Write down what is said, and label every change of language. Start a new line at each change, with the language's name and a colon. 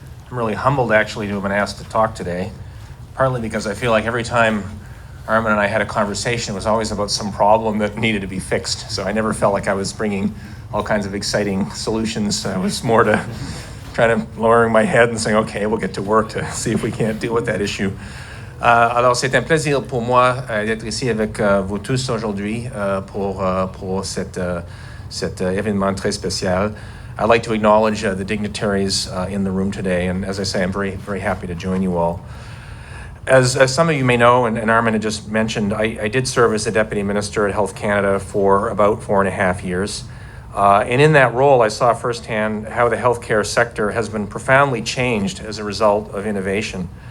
English: I'm really humbled actually to have been asked to talk today, partly because I feel like every time Armen and I had a conversation, it was always about some problem that needed to be fixed. So I never felt like I was bringing all kinds of exciting solutions. I was more to trying to lowering my head and saying, okay, we'll get to work to see if we can't deal with that issue.
French: Alors, c'est un plaisir pour moi d'être ici avec vous tous aujourd'hui pour cet événement très spécial.
English: I'd like to acknowledge the dignitaries in the room today, and as I say, I'm very, very happy to join you all. As some of you may know, and Armen had just mentioned, I did serve as the Deputy Minister at Health Canada for about 4.5 years. And in that role, I saw firsthand how the healthcare sector has been profoundly changed as a result of innovation.